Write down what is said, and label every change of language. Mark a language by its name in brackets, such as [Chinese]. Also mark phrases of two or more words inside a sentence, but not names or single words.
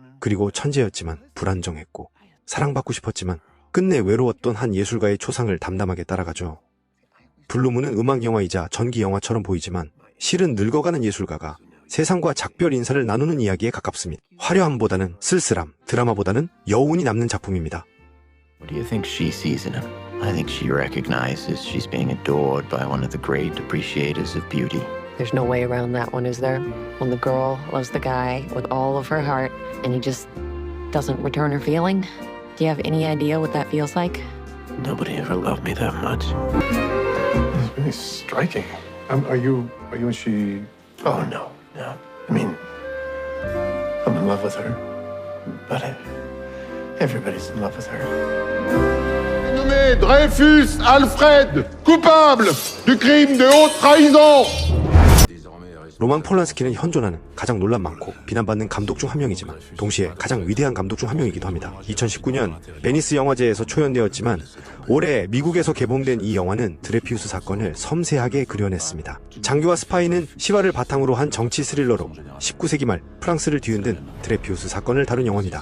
[Korean] 그리고 천재였지만 불안정했고 사랑받고 싶었지만 끝내 외로웠던 한 예술가의 초상을 담담하게 따라가죠. 블루문은 음악 영화이자 전기 영화처럼 보이지만 실은 늙어가는 예술가가 세상과 작별 인사를 나누는 이야기에 가깝습니다. 화려함보다는 쓸쓸함, 드라마보다는 여운이 남는 작품입니다. [English] What do you think she sees in him? I think she recognizes she's being adored by one of the great appreciators of beauty. There's no way around that one, is there? When the girl loves the guy with all of her heart and he just doesn't return her feeling? Do you have any idea what that feels like? Nobody ever loved me that much. It's really striking. Are you and she? Oh, no. I mean, I'm in love with her, but everybody's in love with her. [French] Nommé Dreyfus Alfred, coupable du crime de haute trahison. [Korean] 로만 폴란스키는 현존하는 가장 논란 많고 비난받는 감독 중 한 명이지만 동시에 가장 위대한 감독 중 한 명이기도 합니다. 2019년 베니스 영화제에서 초연되었지만 올해 미국에서 개봉된 이 영화는 드레피우스 사건을 섬세하게 그려냈습니다. 장교와 스파이는 시화를 바탕으로 한 정치 스릴러로 19세기 말 프랑스를 뒤흔든 드레피우스 사건을 다룬 영화입니다.